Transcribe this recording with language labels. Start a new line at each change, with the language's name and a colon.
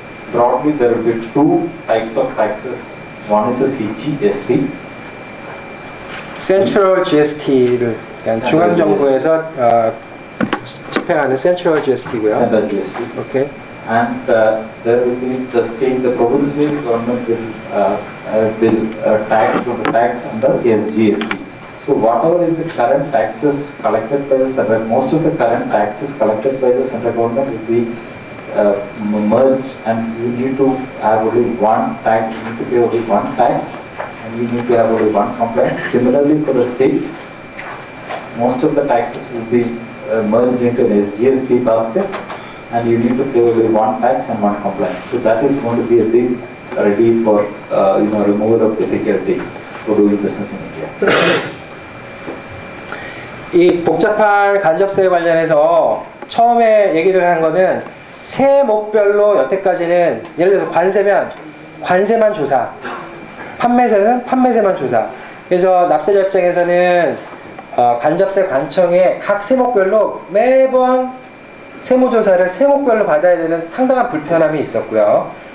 English: Broadly, there will be two types of taxes. One is the CGST.
Korean: Central GST를 중앙 정부에서 집행하는 Central GST고요.
English: Central GST. Okay. And there will be the provincial government will tax under SGST. So whatever is the current taxes collected by the central, most of the current taxes collected by the central government will be merged, and you need to have only one tax. You need to pay only one tax, and you need to have only one compliance. Similarly, for the state, most of the taxes will be merged into an SGST basket, and you need to pay only one tax and one compliance. So that is going to be a big relief for removal of difficulty for doing business in India.
Korean: 이 복잡한 간접세 관련해서 처음에 얘기를 한 거는 세목별로 여태까지는 예를 들어서 관세면 관세만 조사, 판매세는 판매세만 조사. 그래서 납세자 입장에서는 간접세 관청에 각 세목별로 매번 세무조사를 세목별로 받아야 되는 상당한 불편함이 있었고요.